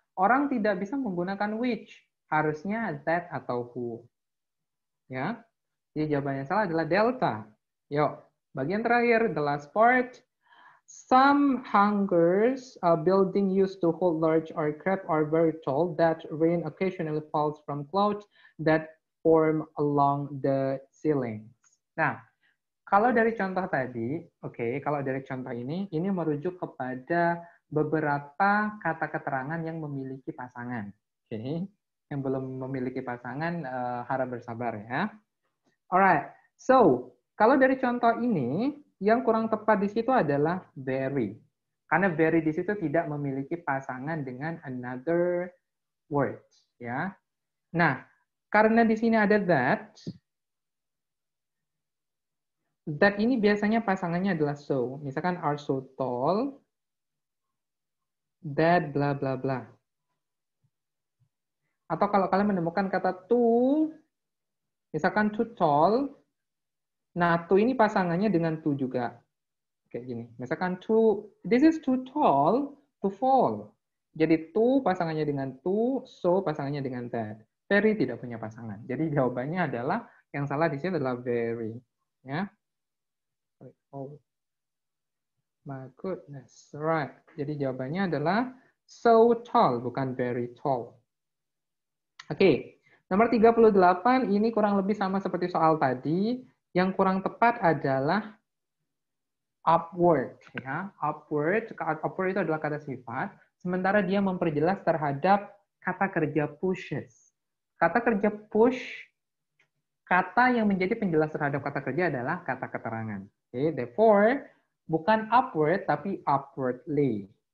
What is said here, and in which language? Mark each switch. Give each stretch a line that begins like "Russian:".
Indonesian: Orang tidak bisa menggunakan which, harusnya that atau who. Ya. Jadi jawabannya salah adalah delta. Yuk, bagian terakhir,
English: the last part. Some hangars building used to hold large aircraft are very tall that rain occasionally falls from clouds that form along the ceilings.
Indonesian: Nah, kalau dari contoh tadi, kalau dari contoh ini merujuk kepada beberapa kata keterangan yang memiliki pasangan. Yang belum memiliki pasangan harap bersabar ya.
English: Alright, so
Indonesian: kalau dari contoh ini, yang kurang tepat di situ adalah very. Karena very di situ tidak memiliki pasangan dengan
English: another word,
Indonesian: ya. Nah, karena di sini ada that ini biasanya pasangannya adalah so. Misalkan
English: are so tall, that bla bla bla.
Indonesian: Atau kalau kalian menemukan kata too, misalkan
English: too tall,
Indonesian: nah, to ini pasangannya dengan to juga. Kayak gini. Misalkan
English: this is too tall to fall.
Indonesian: Jadi to pasangannya dengan to, so pasangannya dengan that. Very tidak punya pasangan. Jadi jawabannya adalah, yang salah di sini adalah very. Ya.
English: Oh my goodness. Right.
Indonesian: Jadi jawabannya adalah so tall, bukan very tall. Oke. Nomor 38, ini kurang lebih sama seperti soal tadi. Yang kurang tepat adalah upward, ya. Upward itu adalah kata sifat, sementara dia memperjelas terhadap kata kerja pushes. Kata kerja push, kata yang menjadi penjelas terhadap kata kerja adalah kata keterangan. Oke,
English: therefore
Indonesian: bukan upward tapi upwardly.